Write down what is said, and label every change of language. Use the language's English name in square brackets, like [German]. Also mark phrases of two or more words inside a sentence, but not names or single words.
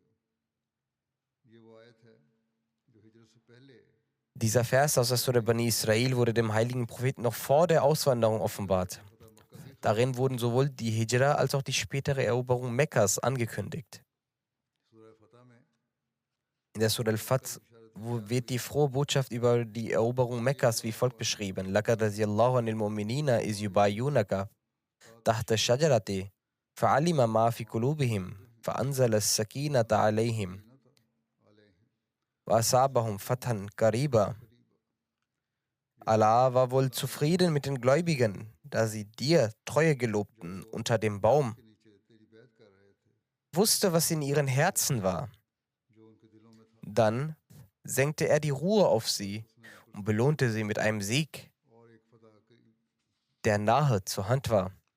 [German] Dieser Vers aus der Surah Bani Israel wurde dem heiligen Propheten noch vor der Auswanderung offenbart. Darin wurden sowohl die Hijra als auch die spätere Eroberung Mekkas angekündigt. In der Surah Al-Fath wird die frohe Botschaft über die Eroberung Mekkas wie folgt beschrieben: [Arabic] لقد رضي الله عن المؤمنين إذ يبايعونك تحت الشجرة فعلم ما في قلوبهم فأنزل السكينة عليهم وَأَصَابَهُمْ فَتْحًا قَرِيبًا. [German] Allah war wohl zufrieden mit den Gläubigen, da sie dir Treue gelobten unter dem Baum, wusste, was in ihren Herzen war. Dann senkte er die Ruhe auf sie und belohnte sie mit einem Sieg, der nahe zur Hand war.